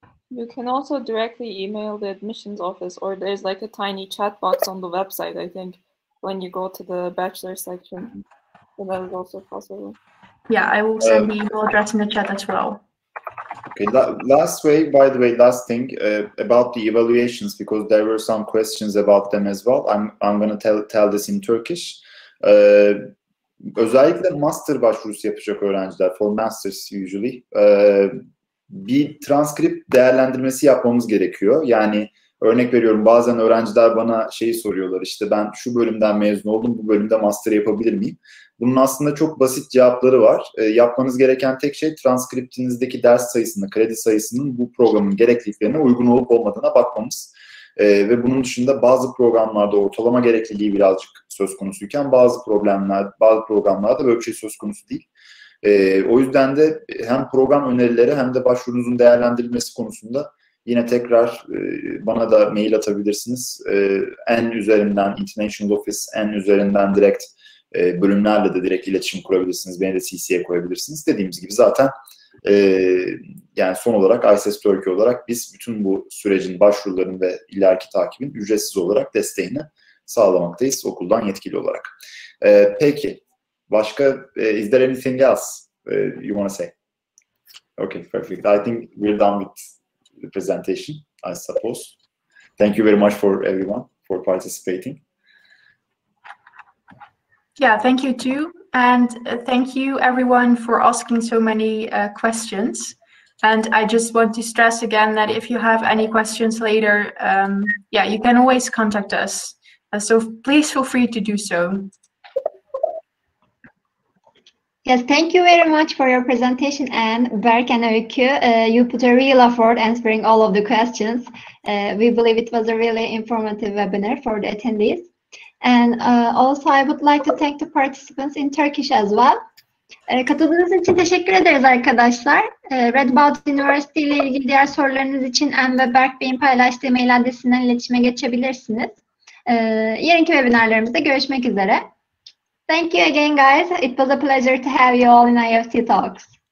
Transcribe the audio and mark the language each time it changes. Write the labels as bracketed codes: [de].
[en] You can also directly email the admissions office, or there's like a tiny chat box on the website, I think, when you go to the bachelor section. So that is also possible. Yeah, I will send the email address in the chat as well. Okay, last thing about the evaluations, because there were some questions about them as well. I'm going to tell this in Turkish. [tr] Özellikle master başvurusu yapacak öğrenciler, [en] for masters usually, [tr] bir transkript değerlendirmesi yapmamız gerekiyor. Yani örnek veriyorum, bazen öğrenciler bana şeyi soruyorlar, işte ben şu bölümden mezun oldum, bu bölümde master yapabilir miyim? Bunun aslında çok basit cevapları var. Yapmanız gereken tek şey transkriptinizdeki ders sayısını, kredi sayısının bu programın gerekliliklerine uygun olup olmadığına bakmamız. Ve bunun dışında bazı programlarda ortalama gerekliliği birazcık söz konusuyken bazı programlarda böyle bir şey söz konusu değil. O yüzden de hem program önerileri hem de başvurunuzun değerlendirilmesi konusunda yine tekrar bana da mail atabilirsiniz. En üzerinden International Office, en üzerinden direkt bölümlerle de direkt iletişim kurabilirsiniz. Beni de CC'ye koyabilirsiniz. Dediğimiz gibi zaten yani son olarak ISS Turkey olarak biz bütün bu sürecin, başvuruların ve ileriki takibin ücretsiz olarak desteğini sağlamaktayız okuldan yetkili olarak. Peki, başka, [en] is there anything else you want to say? Okay, perfect. I think we're done with the presentation, I suppose. Thank you very much for everyone for participating. Yeah, thank you too. And thank you everyone for asking so many questions. And I just want to stress again that if you have any questions later, yeah, you can always contact us. So please feel free to do so. Yes, thank you very much for your presentation, and Berk and Öykü. You put a real effort answering all of the questions. We believe it was a really informative webinar for the attendees. And also I would like to thank the participants in Turkish as well. [tr] Katıldığınız için teşekkür ederiz arkadaşlar. Radboud University ile ilgili diğer sorularınız için En ve Berk Bey'in paylaştığı mail adresinden iletişime geçebilirsiniz. Yarınki webinarlarımızda görüşmek üzere. [en] Thank you again, guys. It was a pleasure to have you all in IEFT Talks.